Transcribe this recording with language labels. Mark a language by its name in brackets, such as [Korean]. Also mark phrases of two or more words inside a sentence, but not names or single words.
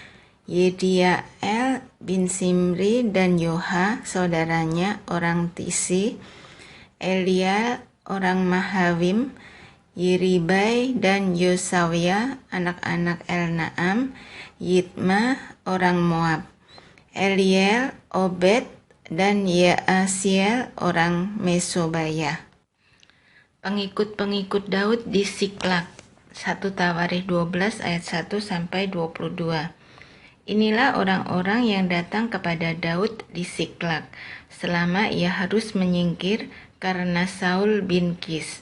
[Indonesian] Yediael bin Simri dan Yoha saudaranya orang Tisi, Elia orang Mahavim, Yiribai dan Yosawia anak-anak Elnaam, Yitma orang Moab, Eliel, Obed, dan Yaasiel orang Mesobaya. Pengikut-pengikut Daud di Siklak, 1 Tawarikh 12 ayat 1 sampai 22. Inilah orang-orang yang datang kepada Daud di Siklak selama ia harus menyingkir karena Saul bin Kis.